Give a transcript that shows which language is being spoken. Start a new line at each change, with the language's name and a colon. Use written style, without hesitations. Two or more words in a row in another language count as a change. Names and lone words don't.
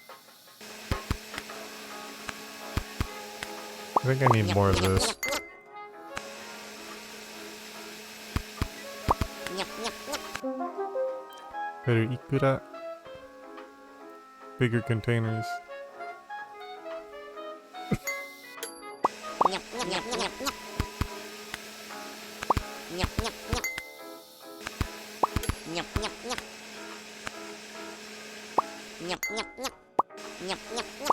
English: I think I need more of this. Nyap nyap nyap. Better ikura. Bigger containers. Nyap nyap nyap nyap nyap. Nyap nyap nyap. Nyap nyap nyap. Nyap nyap nyap. Nyap nyap nyap.